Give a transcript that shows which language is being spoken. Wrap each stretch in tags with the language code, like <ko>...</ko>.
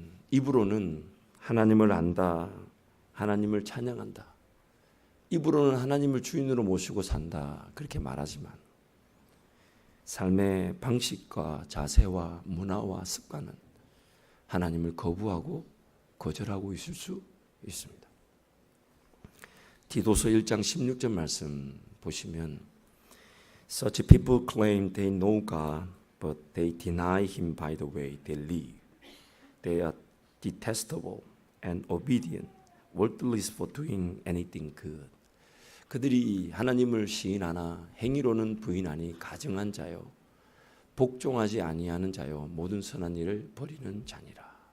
<ko>입으로는 하나님을 안다. 하나님을 찬양한다. 입으로는 하나님을 주인으로 모시고 산다. 그렇게 말하지만 삶의 방식과 자세와 문화와 습관은 하나님을 거부하고 거절하고 있을 수 있습니다. 디도서 1장 16절 말씀 보시면</ko> <en>Such people claim they know God, but they deny Him by the way they live. They are detestable and obedient, worthless for doing anything good.</en> <ko>그들이 하나님을 시인하나 행위로는 부인하니 가증한 자요 복종하지 아니하는 자요 모든 선한 일을 버리는 자니라.</ko>